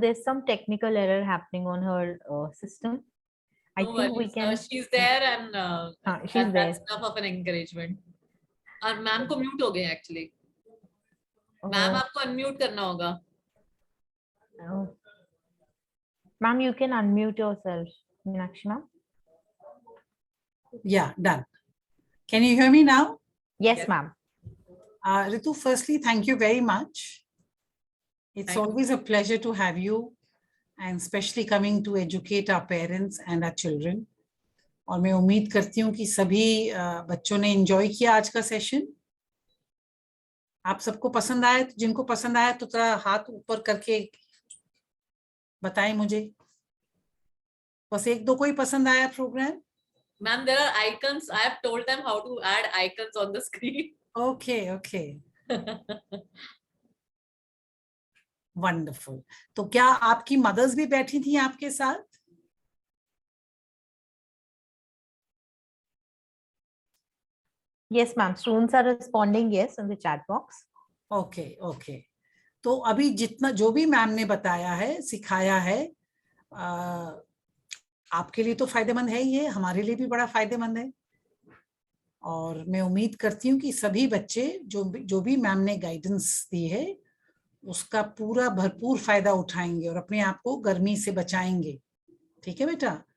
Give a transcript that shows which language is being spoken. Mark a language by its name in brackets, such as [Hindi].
[English] There's some technical error happening on her system. I think we can. She's there and she's there. That's enough of an encouragement. [Hindi] और ma'am को mute हो गए actually. Ma'am आपको unmute करना होगा. [English] Ma'am, you can unmute yourself, Meenakshi ma'am. Yeah, done. Can you hear me now? Yes, ma'am. Ritu, firstly, thank you very much. It's always a pleasure to have you, and especially coming to educate our parents and our children. [Hindi] और मैं उम्मीद करती हूँ कि सभी बच्चों ने enjoy किया आज का सेशन. आप सबको पसंद आया? जिनको पसंद आया तो थोड़ा हाथ ऊपर करके बताएं मुझे. बस 1-2 को ही पसंद आया programme? [English] Ma'am, there are icons. I have told them how to add icons on the screen. Okay. Wonderful. [Hindi] तो क्या आपकी मदर्स भी बैठी थी आपके साथ? [English] Yes, ma'am. Students are responding yes in the chat box. Okay. [Hindi] तो अभी जितना जो भी मैम ने बताया है, सिखाया है, आपके लिए तो फायदेमंद है ही है, हमारे लिए भी बड़ा फायदेमंद है. और मैं उम्मीद करती हूँ कि सभी बच्चे जो भी मैम ने गाइडेंस दी है उसका पूरा भरपूर फायदा उठाएंगे और अपने आप को गर्मी से बचाएंगे. ठीक है बेटा,